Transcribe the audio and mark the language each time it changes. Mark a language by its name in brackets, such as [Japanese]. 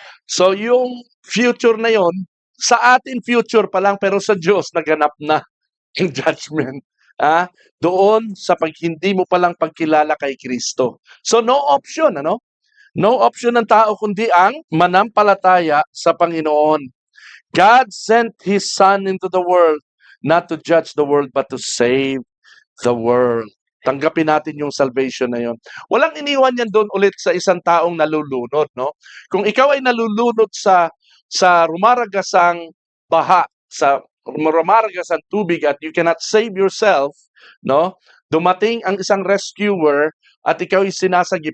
[Filipino] So yung future na yon, sa atin future pa lang, pero sa Diyos naganap na yung judgment. Doon sa pag hindi mo palang pagkilala kay Kristo. [English] So no option, ano? [Filipino] No option ng tao kundi ang manampalataya sa Panginoon. [English] God sent His Son into the world not to judge the world but to save the world. [Filipino] Tanggapin natin yung salvation na yon. Walang iniwan yan doon ulit sa isang taong nalulunod, no? Kung ikaw ay nalulunod sa rumaragasang baha, sa rumaragasang tubig at [English] you cannot save yourself, [Filipino] no? Dumating ang isang rescuer at ikaw ay sinasagi.